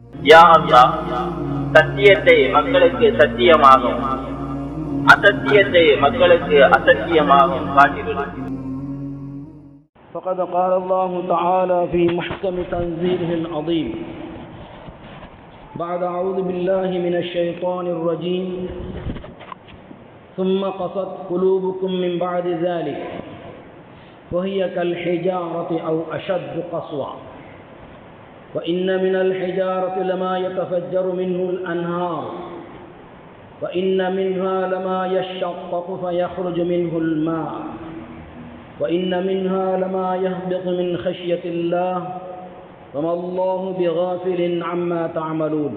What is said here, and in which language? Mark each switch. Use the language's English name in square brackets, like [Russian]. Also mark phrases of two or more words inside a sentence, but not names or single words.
[Arabic] يا الله, [Tamil] சத்தியத்தை மக்களுக்கு சத்தியமாகும், அசத்தியத்தை மக்களுக்கு அசத்தியமாகும் காட்டிவிடு. [Arabic] فقد قال الله تعالى في محكم تنزيله العظيم بعد أعوذ بالله من الشيطان الرجيم ثم قست قلوبكم من بعد ذلك وهي كالحجارة أو أشد قسوة وإن من الحجارة لما يتفجر منه الأنهار وإن منها لما يشقق فيخرج منه الماء وإن منها لما يهبط من خشية الله وما الله بغافل عما تعملون.